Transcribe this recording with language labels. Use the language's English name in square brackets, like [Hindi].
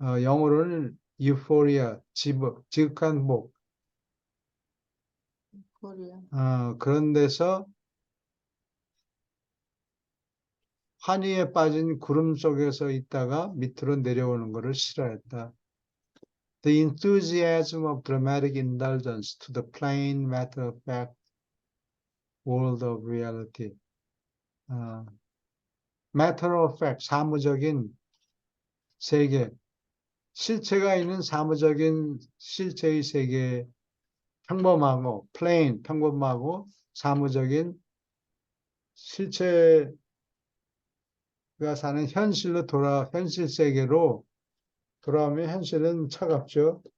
[Korean] 영어로는 euphoria, 지극한 복. 코리아. 그런 데서 환희에 빠진 구름 속에서 있다가 밑으로 내려오는 것을 싫어했다. [English] The enthusiasm of dramatic indulgence to the plain matter-of-fact world of reality. [Korean] matter-of-fact, 사무적인 세계, 실체가 있는 사무적인 실체의 세계, 평범하고, plain, 평범하고, 사무적인 실체가 사는 현실 세계로 돌아오면 현실은 차갑죠.